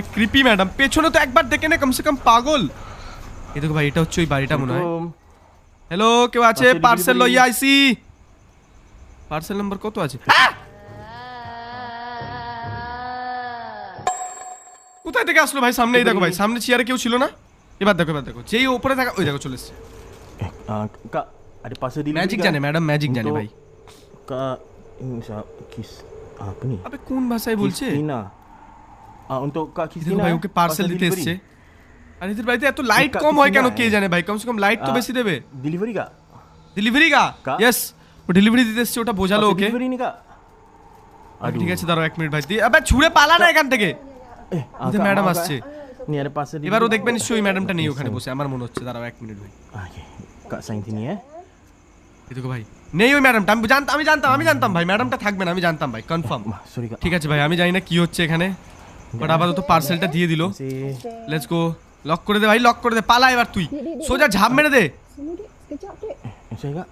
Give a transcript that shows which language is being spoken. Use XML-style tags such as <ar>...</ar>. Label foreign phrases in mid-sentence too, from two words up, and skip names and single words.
<bn>ক্রিপি ম্যাডাম, পেছনে তো একবার দেখে নে</bn> <hi>कम से कम,</hi> <bn>পাগল। এই দেখো ভাই, এটা হচ্ছে ওই বাড়িটা মনে হয়। হ্যালো, কেউ আছে? পার্সেল লইয়া আইছি। পার্সেল নাম্বার কত আছে? কোথায় থেকে আসলো ভাই? সামনে এই দেখো ভাই, সামনে চেয়ারে কেউ ছিল না। এবার দেখো যেই উপরে থাকা, ওই দেখো চলে এসেছে।</bn> <ms>Kak, ada parcel delivery.</ms> <bn>ম্যাজিক জানে ম্যাডাম, ম্যাজিক জানে ভাই।</bn> <ms>Kak, ini kiss apa ni?</ms> <bn>আবে কোন ভাষায় বলছে?</bn> <ms>Kristina. Untuk Kak</ms> <bn>দেখো Kristina. ভাই ওকে পার্সেল দিতে এসেছে। আর এদের বাড়িতে এত লাইট কম হয় কেন কে জানে ভাই?</bn> <hi>कम से कम</hi> <bn>লাইট তো বেশি দেবে।</bn> <ms>Delivery Kak?</ms> <bn>ডেলিভারি গা? ইয়েস, ও ডেলিভারি দিতে এসেছে, ওটা বোঝালো ওকে।</bn> <ms>Delivery ni Kak.</ms> <bn>ঠিক আছে, দাঁড়াও 1 মিনিট ভাই। আবে ছুড়ে পালা না এখান থেকে। এই ম্যাডাম আসছে।</bn> <ms>Ni ada parcel.</ms> <bn>এবার ও দেখবেন নিশ্চয়ই ম্যাডামটা নেই ওখানে বসে, আমার মনে হচ্ছে। দাঁড়াও 1 মিনিট ভাই।</bn> <ms>Okay. Kak sign sini ya.</ms> <bn>এই দেখো ভাই, নেই ওই ম্যাডামটা। আমি জানতাম ভাই ম্যাডামটা থাকবে না, আমি জানতাম ভাই, কনফার্ম।</bn> <ms>Sorry Kak.</ms> <bn>ঠিক আছে ভাই, আমি জানি না কি হচ্ছে এখানে, বাট আপাতত পার্সেলটা দিয়ে দিল।</bn> <en>let's go,</en> <bn>লক করে দে ভাই, লক করে দে। পালা এবার তুই, সোজা ঝাঁপ মেরে দে।</bn> <ms>Sekejap dek. Saya Kak.</ms>